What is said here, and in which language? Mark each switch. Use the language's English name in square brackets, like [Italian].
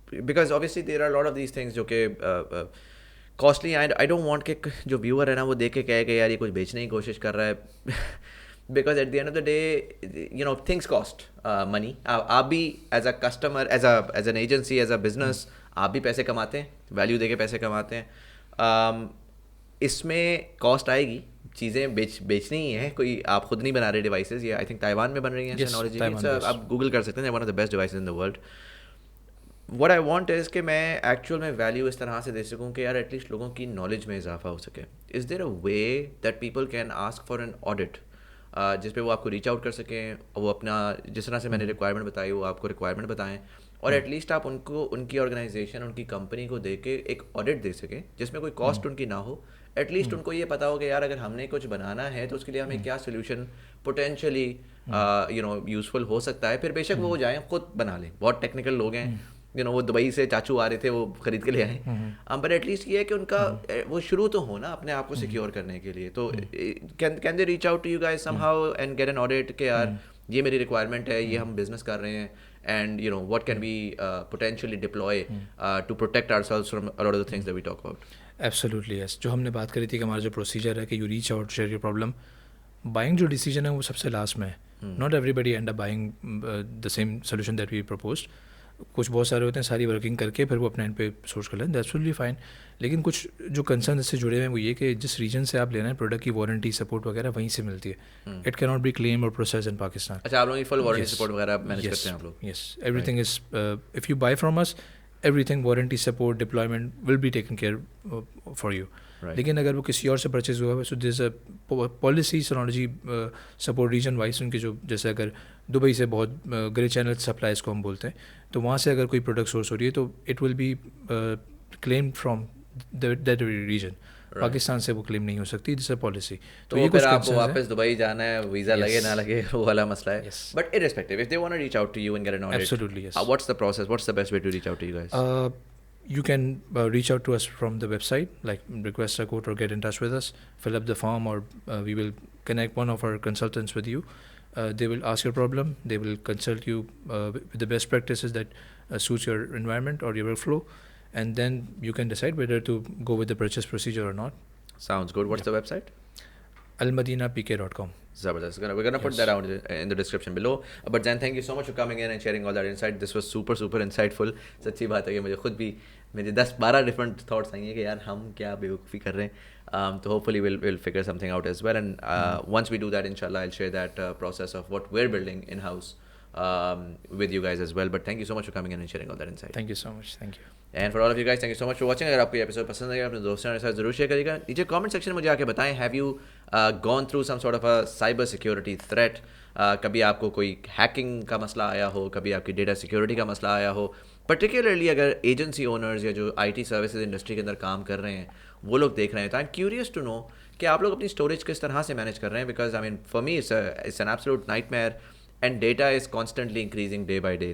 [English] Because obviously there are a lot of these things [Urdu] جو کہ [English] costly, and I don't want [Urdu] کہ جو viewer ہے نا وہ دیکھ کے کہے کہ یار یہ کچھ بیچنے کی کوشش کر رہا ہے. [English] Because at the end of the day, you know, things cost money. [Urdu] آپ بھی [English] as a customer, as an agency, as a business, [Urdu] آپ بھی پیسے کماتے ہیں, ویلیو دے کے پیسے کماتے ہیں. اس میں کاسٹ آئے گی, چیزیں بیچنی ہی ہیں. کوئی آپ خود نہیں بنا رہے ڈیوائسز, یہ آئی تھنک تائیوان میں بن رہی ہیں ٹیکنالوجی. آپ گوگل کر سکتے ہیں, [English] One of the best devices in the world. What I want is [Urdu] کہ میں ایکچوئل میں ویلیو اس طرح سے دے سکوں کہ یار ایٹ لیسٹ لوگوں کی نالج میں اضافہ ہو سکے. [English] is there a way that people can ask for an audit, [Urdu] جس پہ وہ آپ کو ریچ آؤٹ کر سکیں, وہ اپنا جس طرح سے میں نے ریکوائرمنٹ بتائی وہ آپ کو ریکوائرمنٹ بتائیں, اور ایٹ لیسٹ آپ ان کو ان کی آرگنائزیشن, ان کی کمپنی کو دے کے ایک آڈٹ دے سکیں جس میں کوئی کاسٹ ان کی نہ ہو. ایٹ لیسٹ ان کو یہ پتا ہو کہ یار اگر ہم نے کچھ بنانا ہے تو اس کے لیے ہمیں کیا solution [English] potentially you know useful [Urdu] ہو سکتا ہے. پھر بے شک وہ جائیں خود بنا لیں, بہت ٹیکنیکل لوگ ہیں, [English] you know [Urdu] وہ دبئی سے چاچو آ رہے تھے وہ خرید کے لے آئے. [English] but at least [Urdu] یہ ہے کہ ان کا وہ شروع تو ہونا اپنے آپ کو سیکیور کرنے کے لیے. [English] تو can they reach out to you guys some how and get an audit [Urdu] کہ یار یہ میری ریکوائرمنٹ ہے, یہ ہم بزنس کر رہے ہیں, [English] and you know what can we potentially deploy to protect ourselves from a lot of the things that we talk about. Absolutely yes. [Urdu] جو ہم نے بات کری تھی کہ ہمارا جو پروسیجر ہے کہ [English] You reach out, share your problem. [Urdu] Buying جو ڈیسیجن ہے وہ سب سے لاسٹ میں ہے. [English] Not everybody end up buying the same solution that we proposed. [Urdu] کچھ بہت سارے ہوتے ہیں ساری ورکنگ کر کے پھر وہ اپنے اینڈ پہ سورس کر لیں, [English] That's will be fine. [Urdu] لیکن کچھ جو کنسرن اس سے جڑے ہوئے ہیں وہ یہ کہ جس ریجن سے آپ لینا ہے پروڈکٹ کی وارنٹی سپورٹ وغیرہ وہیں سے ملتی ہے. [English] It can not be claim اور process in Pakistan. [Urdu] اچھا, آپ لوگ فل وارنٹی سپورٹ وغیرہ مینیج کرتے ہیں آپ لوگ؟ [English] Yes, everything is, if you buy from us, everything warranty support deployment will be taken care for you. [Urdu] لیکن اگر وہ کسی اور سے پرچیز ہوا ہے, [English] so there is a policy [Urdu] سینالوجی support region wise ان کے جو, جیسے اگر دبئی سے بہت گرے چینل سپلائز کو ہم بولتے ہیں, تو وہاں سے اگر کوئی پروڈکٹ سورس ہو رہی ہے تو [English] It will be claim from that region. [Urdu] Pakistan سے وہ کلیم نہیں ہو سکتی, [English] This a policy. [Urdu] تو یہ پھر آپ کو واپس دبئی جانا ہے, ویزا لگے نہ لگے وہ والا مسئلہ ہے. [English] But irrespective, if they want to reach out to you and get an audit, absolutely yes. What's the process? What's the best way to reach out to you guys? You can reach out to us from the website, like request a quote or get in touch with us, fill up the form, or we will connect one of our consultants with you. They will ask your problem, they will consult you with the best practices that suits your environment or your workflow, and then you can decide whether to go with the purchase procedure or not. Sounds good. What's the website? almadinapk.com. Zabardast. We're going to put that out in the description below. But Zain, thank you so much for coming in and sharing all that insight. This was super, super insightful. [Urdu] سچی بات ہے کہ مجھے خود بھی میرے 10-12 different thoughts آئیں گے کہ یار ہم کیا بیوقوفی کر رہے ہیں. [English] تو hopefully we'll figure something out as well. And once we do that, inshallah, I'll share that process of what we're building in-house with you guys as well. But thank you so much for coming in and sharing all that insight. Thank you so much. Thank you. And for all of you guys, thank you so much for watching. [Urdu] اگر آپ کو یہ episode پسند آئے گا اپنے دوستوں کے ساتھ ضرور شیئر کریے گا. نیچے کامنٹ سیکشن میں مجھے آ کے بتائیں, [English] Have you gone through some sort of a cyber security threat. [Urdu] کبھی آپ کو کوئی ہیکنگ کا مسئلہ آیا ہو, کبھی آپ کی ڈیٹا سیکورٹی کا مسئلہ آیا ہو, پرٹیکولرلی اگر ایجنسی اونرز یا جو آئی ٹی سروسز انڈسٹری کے اندر کام کر رہے ہیں وہ لوگ دیکھ رہے ہیں تو [English] I am curious to know [Urdu] کہ آپ لوگ اپنی اسٹوریج کس طرح سے مینیج کر رہے ہیں, [English] Because I mean for me it's an absolute nightmare and data is constantly increasing day by day.